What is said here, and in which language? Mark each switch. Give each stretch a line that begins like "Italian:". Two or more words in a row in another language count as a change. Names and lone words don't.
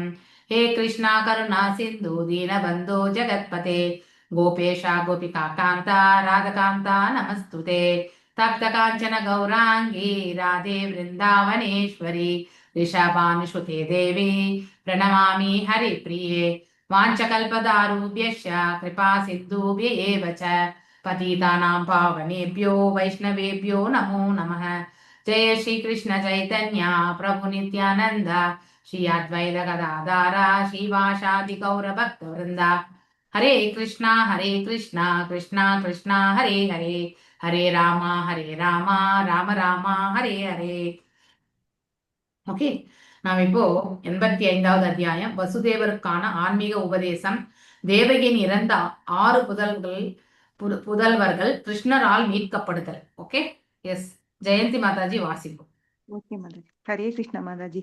Sanskrit: हे कृष्ण करुणा सिन्धु दीनबन्धो जगत्पते गोपेश गोपिका कान्त राधाकान्त नमस्तुते. तप्त काञ्चन गौराङ्गि राधे वृन्दावनेश्वरि वृषभानुसुते देवि प्रणमामि हरिप्रिये. वाञ्छाकल्पतरुभ्यश्च कृपा सिन्धुभ्य एव च पतितानां पावनेभ्यो वैष्णवेभ्यो नमो नमः. जय श्री कृष्ण चैतन्य प्रभु नित्यानंद श्री अद्वैत गदाधर श्रीवासादि गौर भक्त वृंद. हरे कृष्णा कृष्णा कृष्णा हरे हरे, हरे राम राम राम हरे हरे.
Tamil: ஓகே, நாம் இப்போ 85வது அத்தியாயம் வசுதேவருக்கான ஆன்மீக உபதேசம். தேவகியின் இறந்த 6 புதல்வர்கள் கிருஷ்ணரால் மீட்கப்படுதல்.
English: okay, yes,
Tamil: ஜெயந்தி மாதாஜி வாசிப்போம். ஓகே மாதாஜி.
Sanskrit: हरे कृष्णा
Tamil: மாதாஜி.